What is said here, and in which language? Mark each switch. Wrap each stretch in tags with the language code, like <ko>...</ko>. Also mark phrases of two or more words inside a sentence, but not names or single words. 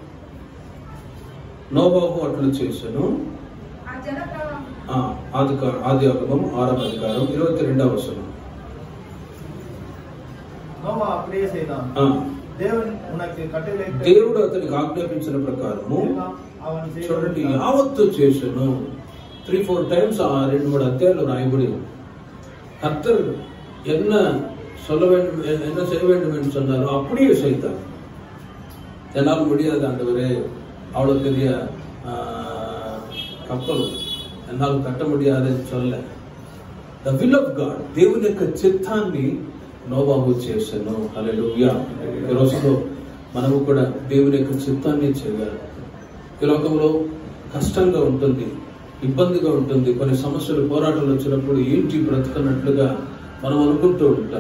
<te>నోవాహు అట్లు చేసెను. ఆదికాండం 6వ అధికారం 22వ వచనం. దేవుడు అతనికి ఆజ్ఞాపించిన ప్రకారము చూడండి యావత్తు చేసెను. 3-4 టైమ్స్ ఆ 2-3 అధ్యాయాలు రాయబడి</te> <ta>கர்த்தர் என்ன சொல்ல வேண்டும், என்ன செய்ய வேண்டும் என்று சொன்னாரோ அப்படியே செய்தார். என்னால் முடியாது ஆண்டவரே, அவ்வளவு பெரிய கப்பல் என்னால் கட்ட முடியாதுன்னு சொல்ல.</ta> <en>the will of God,</en> <te>దేవుని యొక్క చిత్తాన్ని నోవాహు చేశాను. హల్లెలూయా. ఈ రోజులో మనము కూడా దేవుని యొక్క చిత్తాన్ని చేయాలి. ఈ లోకంలో కష్టంగా ఉంటుంది, ఇబ్బందిగా ఉంటుంది. కొన్ని సమస్యలు, పోరాటాలు వచ్చినప్పుడు ఏంటి బ్రతుకున్నట్లుగా మనం అనుకుంటూ ఉంటాం.</te>